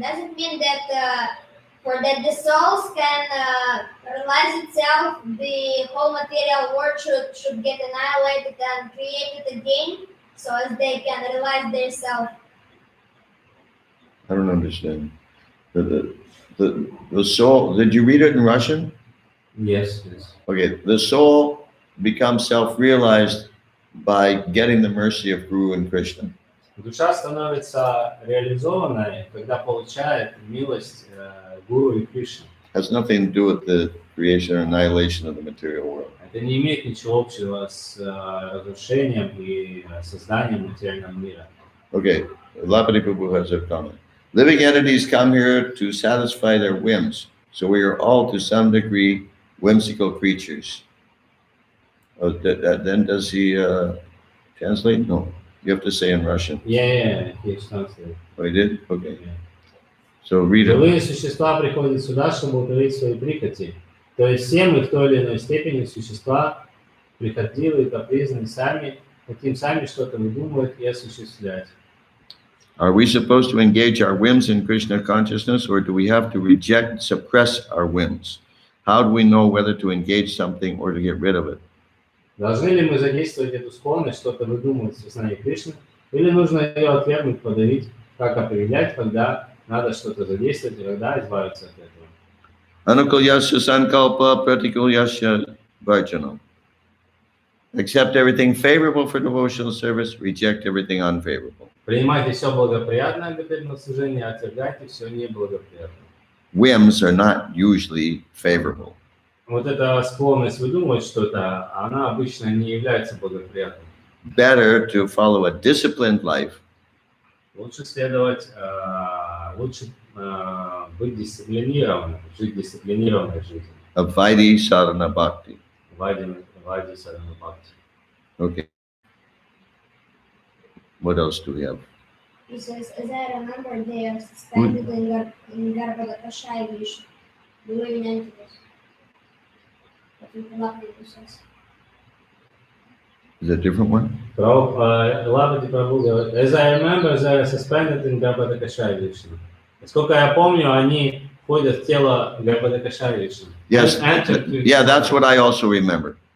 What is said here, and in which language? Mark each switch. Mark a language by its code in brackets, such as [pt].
[en] Does it mean that for that the souls can realize itself, the whole material world should get annihilated and created again, so as they can realize their self? I don't understand. The soul, did you read it in Russian? Yes. Okay, the soul becomes self-realized by getting the mercy of Guru and Krishna. [ru] Душа становится реализованной, когда получает милость Гуру и Кришны. [en] Has nothing to do with the creation or annihilation of the material world. [ru] Это не имеет ничего общего с разрушением и созданием материального мира. [en] Okay, Lapati Prabhu has a comment. Living entities come here to satisfy their whims, so we are all to some degree whimsical creatures. Then does he translate? No, you have to say in Russian. Yeah, he translated. Oh, he did? Okay. Yeah. So read it. [ru] Живые существа приходят сюда, чтобы утолить свои прихоти. То есть все мы в той или иной степени существа прихотливые, капризные, хотим сами что-то выдумывать и осуществлять. [en] Are we supposed to engage our whims in Krishna consciousness, or do we have to reject, suppress our whims? How do we know whether to engage something or to get rid of it? [ru] Должны ли мы задействовать эту склонность, что-то выдумывать в сознании Кришны, или нужно ее отвергнуть, подавить, как определять, когда надо что-то задействовать и когда избавиться от этого? [sa] Anukulyasya sankalpa pratikulyasya varjanam. [en] Accept everything favorable for devotional service, reject everything unfavorable. [ru] Принимайте все благоприятное для преданного служения, отвергайте все неблагоприятное. [en] Whims are not usually favorable. [ru] Вот эта склонность выдумывать что-то, она обычно не является благоприятной. [en] Better to follow a disciplined life [ru] Лучше следовать, лучше быть дисциплинированным, жить дисциплинированной жизнью. [en] of Vaidhi sadhana bhakti. [ru] Вади садхана бхакти. [en] Okay. What else do we have? He says, as I remember, they are suspended in Garbhodakasha Vishnu, the living entities. But we cannot be possessed. Is that a different one? [ru] Лапати Прабhu говорит, [en] as I remember, they are suspended in Garbhodakasha Vishnu. [ru] Насколько я помню, они входят в тело Garbhodakasha Vishnu. [en] Yes. Yeah, that's what I also remember.